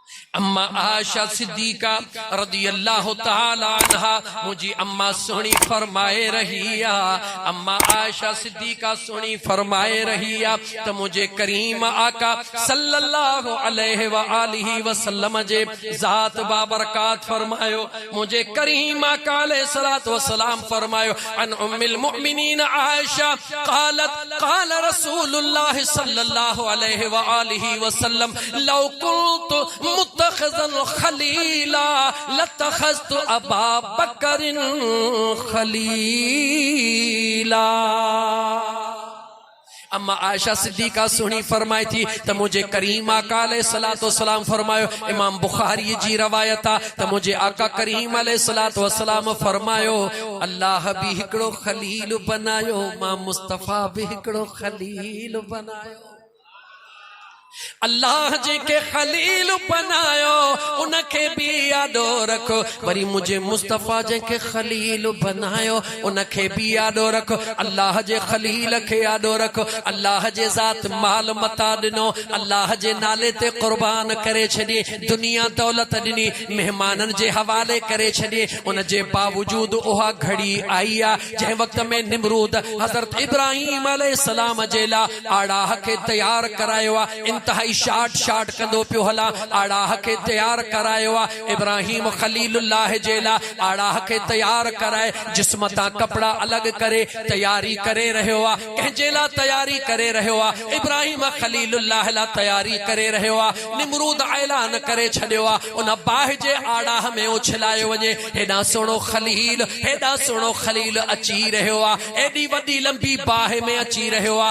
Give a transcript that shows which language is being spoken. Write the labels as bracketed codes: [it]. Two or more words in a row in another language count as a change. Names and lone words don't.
[sd] अम्मा आयशा सिद्दीका [ar] رضي الله تعالى عنها [sd] मुझे अम्मा सोनी फरमाए रहिया, अम्मा आयशा सिद्दीका सोनी फरमाए रहिया तो मुझे करीम आका [ar] صلى الله عليه وآله وسلم [sd] जे जात बाबरकात फरमायो, मुझे करीम आका [ar] عليه الصلاة والسلام [sd] फरमायो [ar] عن أم المؤمنين عائشة قالت قال رسول الله صلى الله عليه وآله وسلم لو كنت متخذا خليلا لاتخذت أبا بكر خليلا. [sd] अम्मा आयशा सिद्दीका सुनी फरमाई थी तो मुझे करीम आका [ar] عليه الصلاة والسلام [sd] फरमायो, इमाम बुखारी जी रवायता तो मुझे आका करीम [ar] عليه الصلاة والسلام [sd] फरमायो अल्लाह भी हिकड़ो खलील बनायो, मां मुस्तफा भी हिकड़ो खलील बनायो। अल्लाह जेके खलील बनायो उनके भी यादो रखो, वरी मुझे मुस्तफा जेके खलील बनायो उनके भी यादो रखो। अल्लाह जे खलील के यादो रखो, अल्लाह जे जात माल मता दिनो, अल्लाह जे नाले ते कुर्बान करे छॾी, दुनिया दौलत ॾिनी मेहमानन जे हवाले करे छॾी। उन जे बावजूद उहा घड़ी आई आ जंहिं वक्त में निमरूद हज़रत इब्राहिम अलैहिस्सलाम जे लाइ आड़ाह के तैयार करायो आ, इंतहाई शाट शाट कंदो पियो हला, आड़ाह के तैयार करायो आ। इब्राहिम खलीलुल्लाह जे लाइ आड़ाह के तैयार कराए जिस्म तां कपड़ा अलग करे तैयारी करे रहियो आ, कंहिंजे लाइ तैयारी करे रहियो आ, इब्राहिम खलीलुल्लाह लाइ तैयारी करे रहियो आ। निमरूद ऐलान करे छॾियो आ उन बाहि जे आड़ाह में उछलायो वञे, हेॾा सुहिणो खलील हेॾा सुहिणो खलील अची रहियो आ, एॾी वॾी लंबी बाहि में अची रहियो आ।